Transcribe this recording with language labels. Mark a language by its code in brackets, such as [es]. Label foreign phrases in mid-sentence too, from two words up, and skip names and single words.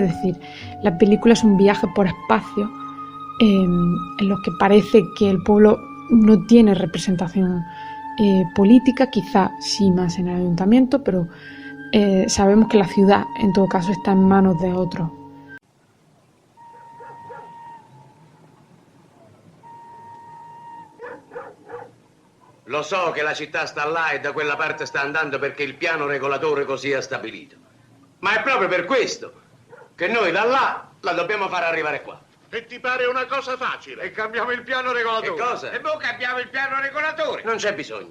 [es] Es decir, la película es un viaje por espacios en los que parece que el pueblo no tiene representación política, quizá sí más en el ayuntamiento, pero sabemos que la ciudad en todo caso está en manos de otros. [it] Lo so che la città sta là e da quella parte sta andando perché il piano regolatore così ha stabilito. Ma è proprio per questo che noi da là la dobbiamo far arrivare qua. E ti pare una cosa facile? E cambiamo il piano regolatore. Che cosa? E poi cambiamo il piano regolatore. Non c'è bisogno.